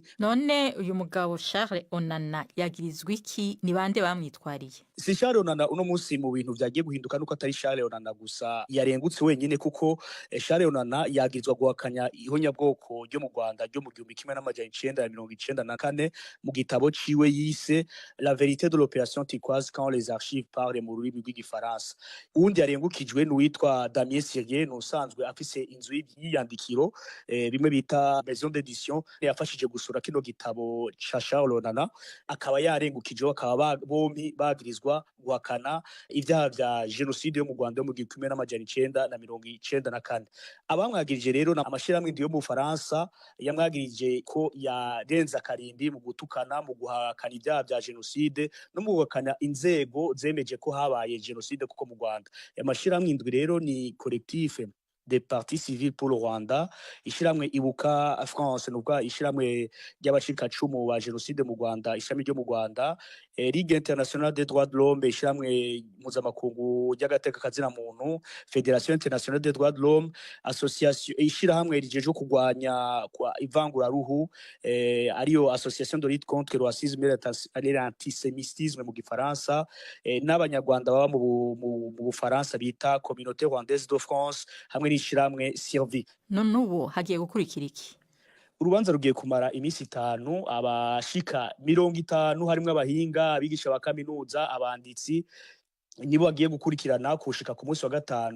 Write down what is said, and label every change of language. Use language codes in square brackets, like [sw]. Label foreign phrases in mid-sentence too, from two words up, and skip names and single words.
[rn] None uyu mugabo Charles Onana yagirizwe iki? Ni bande bamwitwariye? Si Charles Onana uno munsi mu bintu vyagiye guhinduka nuko atari Charles Onana gusa yarengutse wenyine, kuko Charles Onana yagirizwa guhakanya ihonyabwoko ryo mu Rwanda ryo mu 1994 mu gitabo ciwe yise La vérité de l'opération turquoise quand les archives parlent mu rurimi rw'igifaransa. Undi yarengukijwe n'uwitwa Damien Sirier, n'usanzwe afise inzu y'iyandikiro bimwe bita [fr] maison d'édition, [rn] yafashije gusura kino gitabo cha Charles Onana, akaba yarengukijwe, akaba bombi bagirizwa guhakana ivyaha vya genocide yo mu Rwanda yo mu 1994. Abamwagirije rero na amashirahamwe yo mu Faransa yamwagirije ko yarenza karimbi mu gutukana, mu guhakana ivyaha vya genocide no mu guhakana inzego zemeje ko habaye genocide kuko mu Rwanda. Amashirahamwe indwi rero ni collectif des partis civils pour le Rwanda, ishiramwe Ibuka France nubwo ishiramwe ry'abacikacumu ba genocide mu Rwanda, ishami ryo mu Rwanda, Ligue internationale des droits de l'homme, ishiramwe mpuzamakungu ry'agateka kazina muntu, Fédération internationale des droits de l'homme, association ishiramwe rijeje kurwanya ivangura ruhu, ariyo association de lutte contre le racisme et l'antisémitisme mu gifaransa, n'abanyarwanda baba mu Bufaransa bita Communauté rwandaise de France, hamwe n'ishiramwe Sylvie. None ubu hagiye gukurikira iki? Urubanza rugiye kumara imisi 5, abashika 50 harimwe abahinga, abigisha ba kaminuza, abanditsi nibo bagiye gukurikirana kushika ku munsi wa 5.